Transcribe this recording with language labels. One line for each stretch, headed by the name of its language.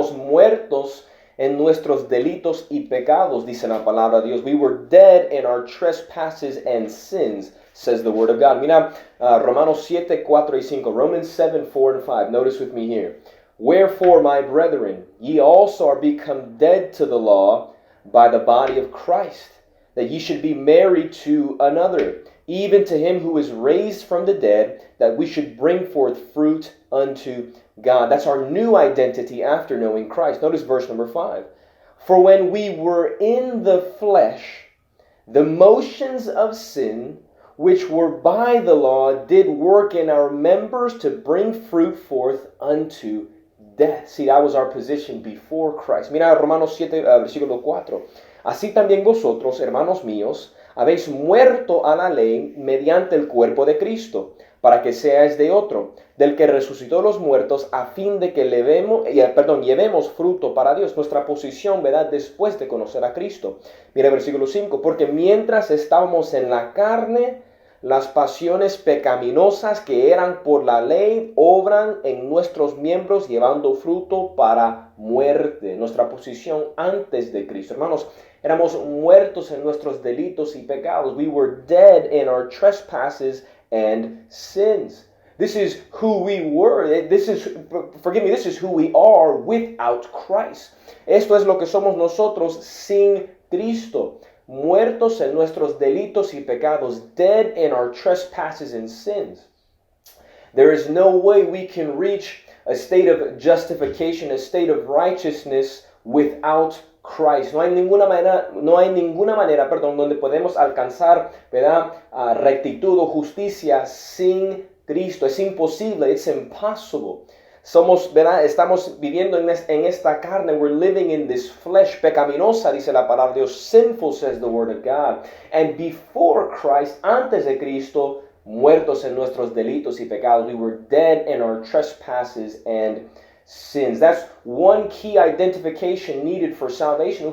Spanish: Éramos muertos en nuestros delitos y pecados, dice la palabra de Dios.
English: We were dead in our trespasses and sins, says the word of God.
Spanish: Mira, Romanos 7, 4 y 5,
English: Romans 7, 4 and 5. Notice with me here. Wherefore, my brethren, ye also are become dead to the law by the body of Christ, that ye should be married to another, even to him who is raised from the dead, that we should bring forth fruit unto God. That's our new identity after knowing Christ. Notice verse number 5. For when we were in the flesh, the motions of sin, which were by the law, did work in our members to bring fruit forth unto death. See, that was our position before Christ.
Spanish: Mira Romanos 7, versículo 4. Así también vosotros, hermanos míos, habéis muerto a la ley mediante el cuerpo de Cristo, para que seáis de otro, del que resucitó los muertos, a fin de que llevemos fruto para Dios. Nuestra posición, ¿verdad?, después de conocer a Cristo. Mira el versículo 5. Porque mientras estábamos en la carne, las pasiones pecaminosas que eran por la ley obran en nuestros miembros llevando fruto para muerte. Nuestra posición antes de Cristo. Hermanos, éramos muertos en nuestros delitos y pecados.
English: We were dead in our trespasses and sins. This is who we were. This is who we are without Christ.
Spanish: Esto es lo que somos nosotros sin Cristo. Muertos en nuestros delitos y pecados,
English: dead in our trespasses and sins. There is no way we can reach a state of justification, a state of righteousness without Christ.
Spanish: No hay ninguna manera, donde podemos alcanzar, ¿verdad?, rectitud o justicia sin Cristo. Es imposible,
English: it's impossible.
Spanish: ¿verdad? Estamos viviendo en esta carne.
English: We're living in this flesh.
Spanish: Pecaminosa, dice la palabra de Dios.
English: Sinful, says the word of God. And before Christ,
Spanish: antes de Cristo, muertos en nuestros delitos y pecados.
English: We were dead in our trespasses and sins. That's one key identification needed for salvation.